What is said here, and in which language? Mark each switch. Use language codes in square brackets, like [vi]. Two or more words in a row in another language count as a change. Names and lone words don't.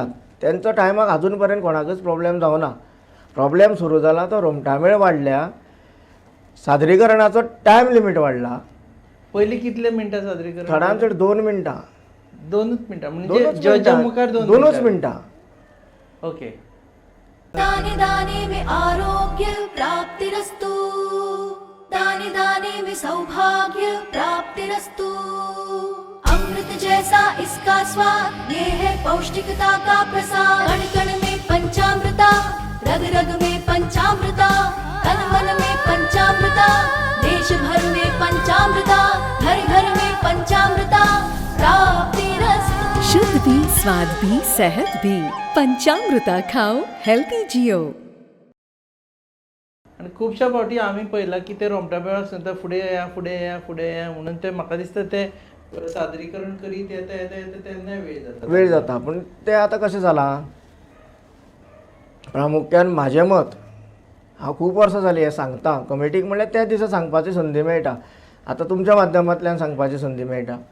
[kok] तेंचो टायमाक आजून पर्यंत कोणाकूच प्रॉब्लेम जावना. प्रॉब्लेम सुरू जाला तो रोमटा मेळ वाडल्या. सादरीकरणाचो [en] time limit [kok] वाडला. पयलीं कितले मिनटां सादरीकरण? चडांत चड 2 मिनटां. 2च मिनटां म्हणजे जजा मुखार 2च मिनटां. ओके. [hi] दाने दाने में आरोग्य प्राप्तिरस्तु. दाने दाने में सौभाग्य प्राप्तिरस्तु. अमृत जैसा इसका स्वाद, ये है पौष्टिकता का प्रसाद. कण कण में पंचामृता, रग रग में पंचामृता, तन मन में पंचामृता, देश भर में पंचामृता, घर घर में पंचामृता प्राप्तिरस्तु. शुद्ध भी, स्वाद भी, सेहत भी. पंचामृता खाओ, हेल्थी जियो. [kok] आनी खुबश्या फावटी आमी पळयलां की ते रोमटा मेळ आसता फुडें या फुडें या फुडें या म्हणून ते म्हाका दिसता ते सादरीकरण करीत येता येता येता तेन्नाय वेळ जाता पूण ते आतां कशें जालां प्रामुख्यान म्हाजें मत हांव खूब वर्सां जालीं हें सांगता कमिटीक म्हणल्यार त्या दिसा सांगपाची संदी मेळटा आतां तुमच्या माध्यमांतल्यान सांगपाची संदी मेळटा